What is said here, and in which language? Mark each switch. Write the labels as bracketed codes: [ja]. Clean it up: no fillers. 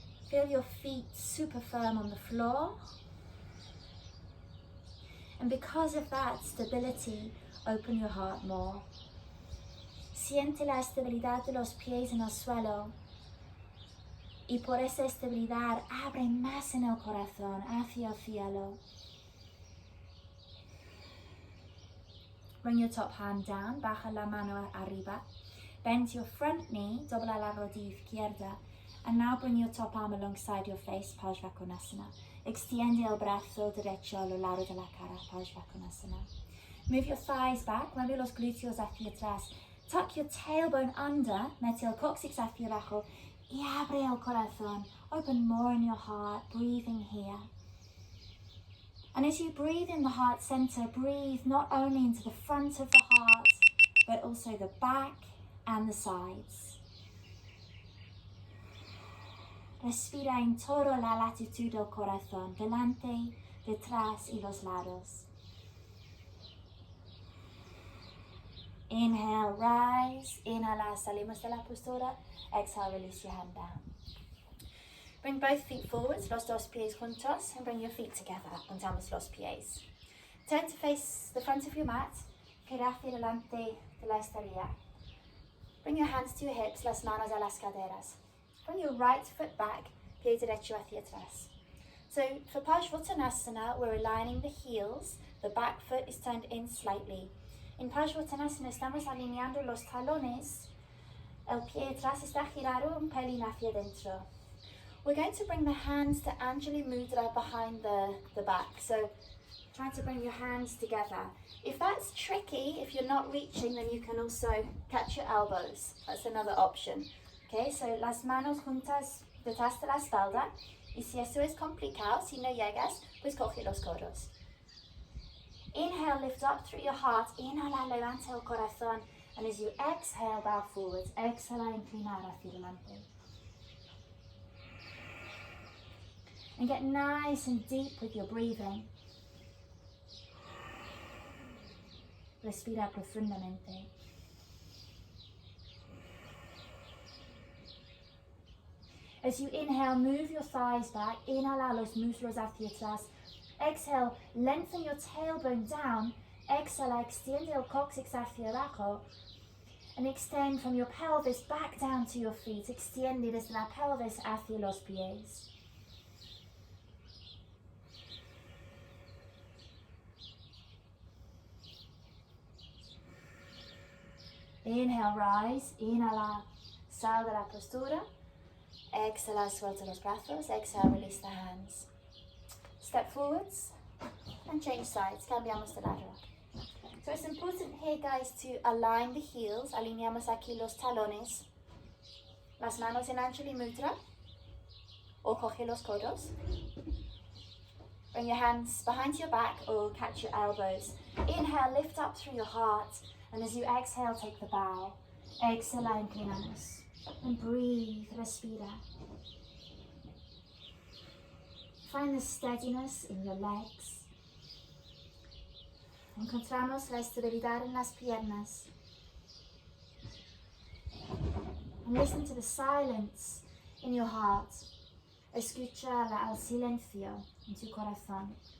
[en] Feel your feet super firm on the floor. And because of that stability, open your heart more. [es] Siente la estabilidad de los pies en el suelo. Y por esa estabilidad, abre más en el corazón, hacia el cielo. [en] Bring your top hand down, [es] baja la mano arriba. [en] Bend your front knee, [es] dobla la rodilla izquierda. [en] And now bring your top arm alongside your face, Parsvakonasana. [es] Extiende el brazo derecho a lo largo de la cara, Parsvakonasana. [en] Move your thighs back, [es] mueve los glúteos hacia atrás. [en] Tuck your tailbone under, [es] mete el cóccix hacia abajo. Y abre el corazón. [en] Open more in your heart, breathing here. And as you breathe in the heart center, breathe not only into the front of the heart, but also the back and the sides. [es] Respira en toda la latitud del corazón, delante, detrás y los lados. [en] Inhale, rise. [es] Inhala, salimos de la postura. [en] Exhale, release your hand down. Bring both feet forwards, [es] los dos pies juntos, [en] and bring your feet together, [es] juntamos los pies. [en] Turn to face the front of your mat, [es] gira hacia delante de la estadía. [en] Bring your hands to your hips, [es] las manos a las caderas. [en] Bring your right foot back, [es] pie derecho hacia atrás. [en] So for Parsvakonasana, we're aligning the heels, the back foot is turned in slightly. [es] In Parsvakonasana estamos alineando los talones, el pie atrás está girado un pelín hacia dentro. [en] We're going to bring the hands to Anjali Mudra behind the back. So trying to bring your hands together. If that's tricky, if you're not reaching, then you can also catch your elbows. That's another option. Okay, so [es] las manos juntas detrás de la espalda. Y si eso es complicado, si no llegas, pues coge los codos. [en] Inhale, lift up through your heart. [es] Inhala, levanta el corazón. [en] And as you exhale, bow forwards. [es] Exhala, inclinar hacia delante. [en] And get nice and deep with your breathing. [es] Respira profundamente. [en] As you inhale, move your thighs back. [es] Inhala los muslos hacia atrás. [en] Exhale, lengthen your tailbone down. [es] Exhala, extiende el cóccix hacia abajo. [en] And extend from your pelvis back down to your feet. [es] Extiende desde la pelvis hacia los pies. [en] Inhale, rise. [es] Inhala, sal de la postura. Exhala, suelta los brazos. [en] Exhale, release the hands. Step forwards and change sides. [es] Cambiamos de lado. [en] So it's important here, guys, to align the heels. [es] Alineamos aquí los talones. Las manos en Anjali Mudra. O coge los codos. [en] Bring your hands behind your back or catch your elbows. Inhale, lift up through your heart. And as you exhale, take the bow. [es] Exhala, inclinamos. [en] And breathe, [es] respira. [en] Find the steadiness in your legs. [es] Encontramos la estabilidad en las piernas. [en] And listen to the silence in your heart. [es] Escucha el silencio en tu corazón.